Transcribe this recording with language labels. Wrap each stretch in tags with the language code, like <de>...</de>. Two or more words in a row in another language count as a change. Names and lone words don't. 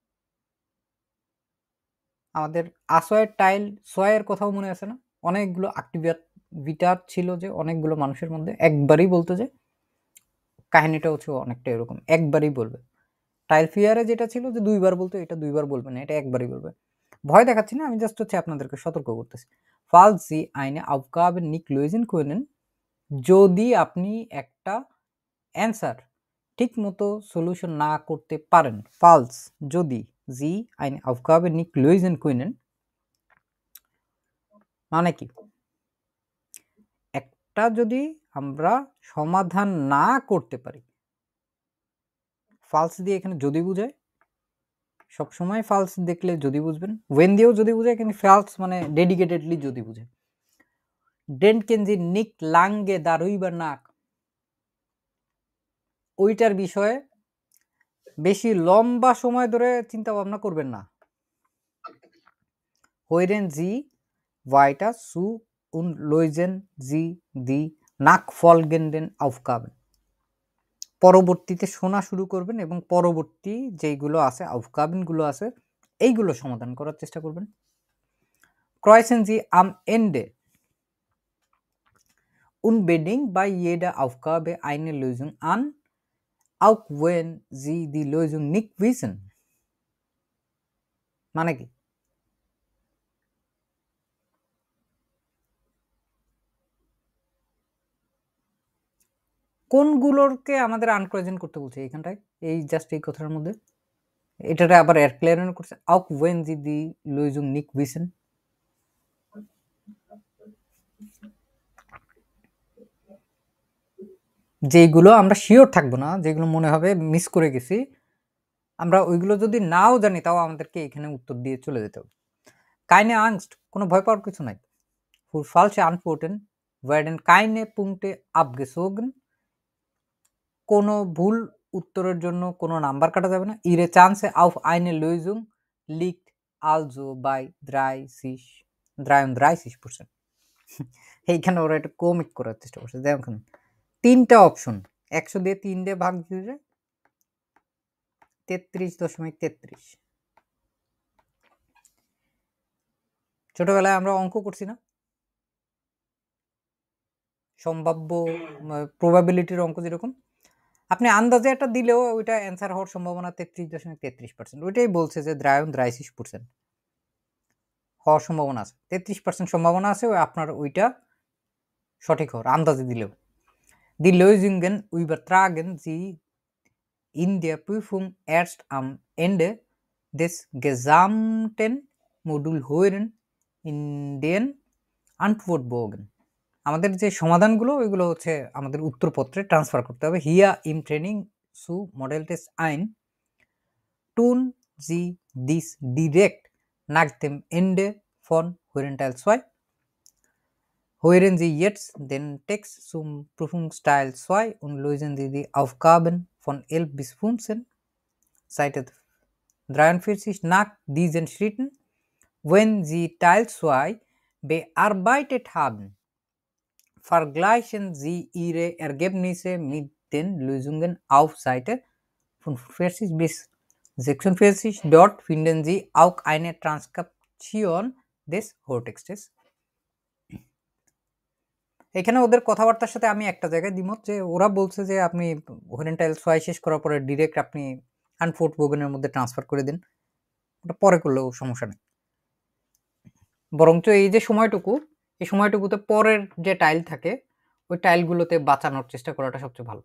<bn>আমাদের আসয়ের টাইল সোয়ের কথাও মনে আছে না? অনেকগুলো অ্যাক্টিভিটার ছিল, যে অনেকগুলো মানুষের মধ্যে একবারই বলতো, যে কাহিনীটা হচ্ছে অনেকটা এরকম, একবারই বলবে। টাইল ফিয়ারে যেটা ছিল যে দুইবার বলতো, এটা দুইবার বলবে না, এটা একবারই বলবে। ভয় দেখাচ্ছি না, আমি জাস্ট হচ্ছে আপনাদেরকে সতর্ক করতেছি।</bn> <de>falls Sie eine Aufgabe nicht lösen können,</de> <bn>যদি আপনি একটা অ্যান্সার ঠিক মতো সলিউশন না করতে পারেন,</bn> <de>falls যদি Sie eine Aufgabe nicht lösen können</de> <bn>মানে কি? একটা যদি আমরা সমাধান না করতে পারি, falls দিয়ে এখানে যদি বুঝায়, সবসময় falls দেখলে যদি বুঝবেন, when দিয়েও যদি বুঝায়, কিন্তু falls মানে ডেডিকেটেডলি যদি বুঝে।</bn> <de>denken Sie nicht lange darüber nach,</de> <bn>ওইটার বিষয়ে বেশি লম্বা সময় ধরে চিন্তা ভাবনা করবেন না।</bn> <de>hören Sie weiter zu und lösen Sie die nachfolgenden Aufgaben,</de> <bn>পরবর্তীতে শোনা শুরু করবেন এবং পরবর্তী যেইগুলো আছে Aufgaben গুলো আছে এইগুলো সমাধান করার চেষ্টা করবেন।</bn> <de>kreuzen Sie am Ende unbedingt bei jeder Aufgabe eine Lösung an, auch wenn Sie die Lösung nicht wissen,</de> <bn>মানে কি? কোনগুলোকে আমাদের আনক্রয়েজেন করতে বলছে এইখানটায়, এই জাস্ট এই কথার মধ্যে এটারে আবার এরক্লেয়ারন করছে,</bn> <de>auch wenn Sie die Lösung nicht wissen।</de> <bn>যেগুলো আমরা শিওর থাকবো না, যেগুলো মনে হবে মিস করে গেছি, আমরা ওইগুলো যদি নাও জানি তাও আমাদেরকে এখানে উত্তর দিয়ে চলে যেতে হবে।</bn> <de>keine Angst,</de> <bn>কোনো ভয় পাওয়ার কিছু নাই।</bn> <de>für falsche Antworten werden keine Punkte abgezogen,</de> <bn>কোনো ভুল উত্তরের জন্য কোনো নাম্বার কাটা যাবে না।</bn> <de>ihre Chance auf eine Lösung liegt also bei 33%।</de> <bn>এইখানে ওরা একটু কমিক করার চেষ্টা করছে। দেখুন তিনটা অপশন, 100 দিয়ে 3 দিয়ে ভাগ দিলে 33.33। ছোটবেলায় আমরা অঙ্ক করছি না, সম্ভাব্য প্রবাবিলিটির অঙ্ক যেরকম, আপনি আন্দাজে একটা দিলেও ওইটা অ্যান্সার হওয়ার সম্ভাবনা 33.33%। ওইটাই বলছে যে 33% হওয়ার সম্ভাবনা আছে, 33% সম্ভাবনা আছে ওই আপনার ওইটা সঠিক হওয়ার, আন্দাজে দিলেও।</bn> <de>Die Lösungen übertragen Sie in der Prüfung erst am Ende des gesamten Moduls hören in den Antwortbogen,</de> <bn>আমাদের যে সমাধানগুলো ওইগুলো হচ্ছে আমাদের উত্তরপত্রে ট্রান্সফার করতে হবে।</bn> <de>Hier im Training zu Modelltest 1 tun Sie dies direkt nach dem Ende von Hören Teil 2. Hören Sie jetzt den Text zum Prüfungsteil 2 und lösen Sie die Aufgaben von 11 bis 15, Seite 43 nach diesen Schritten. Wenn Sie Teil 2 bearbeitet haben, vergleichen Sie Ihre Ergebnisse mit den Lösungen auf Seite 45 bis 46. Dort finden Sie auch eine Transkription des Hörtextes.</de> <bn>এখানে ওদের কথাবার্তার সাথে আমি একটা জায়গায় দ্বিমত যে ওরা বলছে যে আপনি</bn> <de>Hören Teil zwei</de> <bn>শেষ করার পরে ডিরেক্ট আপনি আনফোর্ট বোগেনের মধ্যে ট্রান্সফার করে দিন, ওটা পরে করলেও সমস্যা নেই, বরঞ্চ এই যে সময়টুকু, এই সময়টুকুতে পরের যে টাইল থাকে ওই টাইলগুলোতে বাঁচানোর চেষ্টা করাটা সবচেয়ে ভালো।</bn>